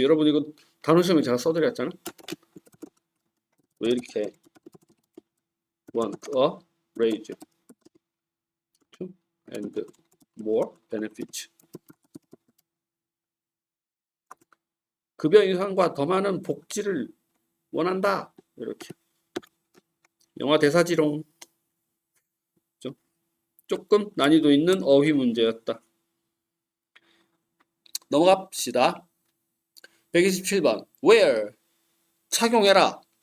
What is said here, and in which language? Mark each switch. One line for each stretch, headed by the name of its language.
Korean: 여러분 이거 단어 시험에 제가 써드렸잖아. 왜 이렇게
English: want a raise and more benefits.
Korean: 급여 인상과 더 많은 복지를 원한다. 이렇게. 영화 대사지롱. 조금 난이도 있는 어휘 문제였다. 넘어갑시다. 127번. Wear. 착용해라.